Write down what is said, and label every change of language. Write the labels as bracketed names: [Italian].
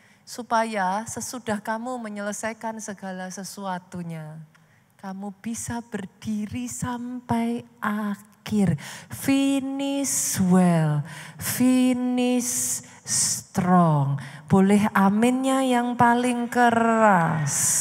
[Indonesian] Supaya sesudah kamu menyelesaikan segala sesuatunya, kamu bisa berdiri sampai akhir. [English] Finish well, finish strong. [Indonesian] Boleh aminnya yang paling keras.